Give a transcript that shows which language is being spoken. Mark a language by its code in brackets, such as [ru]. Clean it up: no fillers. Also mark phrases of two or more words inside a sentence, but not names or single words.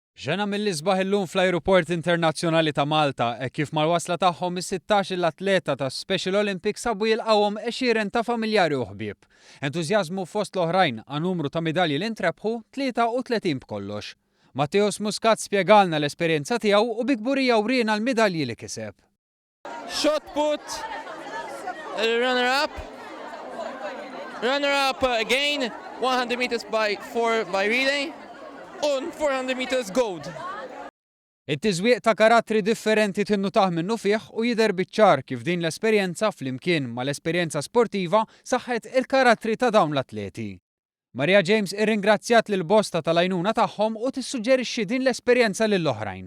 [mt] Ġena mill-isbaħ illum fl-Ajruport Internazzjonali ta' Malta kif mal-wasla tagħhom is-16 l-atleta ta' Special Olympics sabu jilqawhom 20 ta' familjari u ħbieb. Entużjażmu fost l-oħrajn għan numru ta' midalji li ntrebħu 33 b'kollox. Matteos Muscat spjegalna l-esperjenza tiegħu u bi kburija wrina l-midalji li kiseb. [en] Shot put, runner up again, 100 meters by 4 by relay, on 400 meters gold. [mt] It-tiżwieq ta' karattri differenti tinnutaħ minnu fih u jidher biċ-ċar kif din l-esperjenza flimkien mal-esperjenza sportiva saħħet il-karattri ta' dawn l-atleti. Maria James irringrazzjat lil bosta tal-għajnuna tagħhom u tissuġġerixxi din l-esperjenza lill-oħrajn.